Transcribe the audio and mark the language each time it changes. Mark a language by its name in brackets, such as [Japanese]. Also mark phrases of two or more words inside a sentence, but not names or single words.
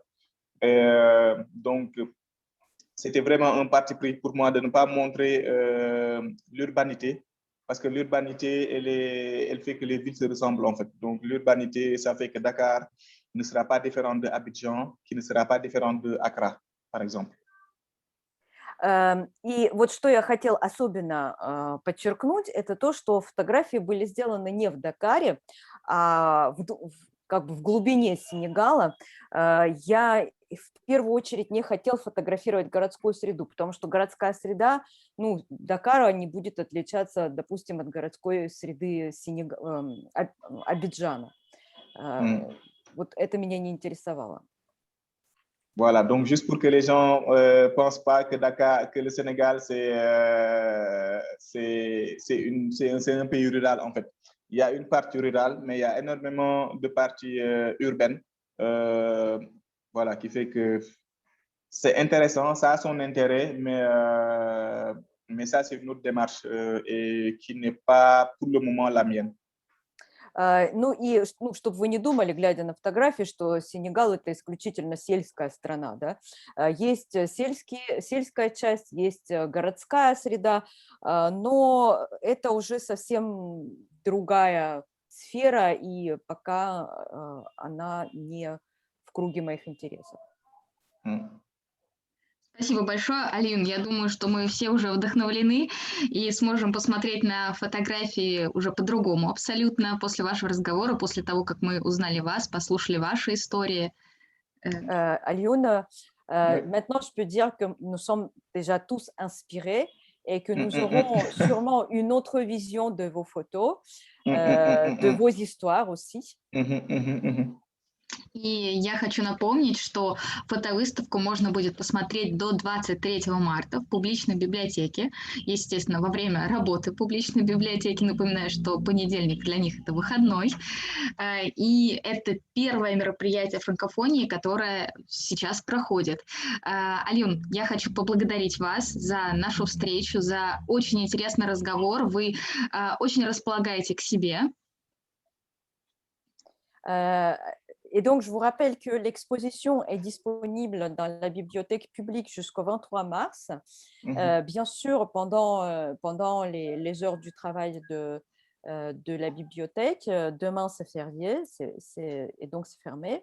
[French] Donc, c'était vraiment un parti pris pour moi de ne pas montrer l'urbanité, parce que l'urbanité, elle fait que les villes se ressemblent, en fait. Donc, l'urbanité, ça fait que Dakar ne sera pas différent de Abidjan, qui ne sera pas différent de Accra, par exemple. [Russian] И вот что я хотел особенно подчеркнуть, это то, что фотографии были сделаны не в Дакаре, а как бы в глубине Сенегала. Я в первую очередь не хотел фотографировать городскую среду, потому что городская среда, ну, Дакара не будет отличаться, допустим, от городской среды Абиджана. Вот это меня не интересовало. [French] Voilà, donc juste pour que les gens ne pensent pas que Dakar, que le Sénégal, c'est un pays rural, en fait. Il y a une partie rurale, mais il y a énormément de parties urbaines, voilà, qui fait que c'est intéressant, ça a son intérêt, mais ça, c'est une autre démarche et qui n'est pas pour le moment la mienne. [Russian] Ну и, ну, чтобы вы не думали, глядя на фотографии, что Сенегал – это исключительно сельская страна. Да? Есть сельская часть, есть городская среда, но это уже совсем другая сфера, и пока она не в круге моих интересов. Спасибо большое, Алиюн. Я думаю, что мы все уже вдохновлены и сможем посмотреть на фотографии уже по-другому абсолютно после вашего разговора, после того, как мы узнали вас, послушали ваши истории. Алиюн, [French] maintenant je peux dire que nous sommes déjà tous inspirés et que nous aurons sûrement une autre vision de vos photos, de vos histoires aussi. [Russian] И я хочу напомнить, что фотовыставку можно будет посмотреть до 23 марта в публичной библиотеке, естественно, во время работы публичной библиотеки. Напоминаю, что понедельник для них – это выходной. И это первое мероприятие франкофонии, которое сейчас проходит. Алиюн, я хочу поблагодарить вас за нашу встречу, за очень интересный разговор. Вы очень располагаете к себе. [French] Et donc, je vous rappelle que l'exposition est disponible dans la bibliothèque publique jusqu'au 23 mars. Bien sûr, pendant les heures du travail de la bibliothèque. Demain, c'est férié et donc c'est fermé.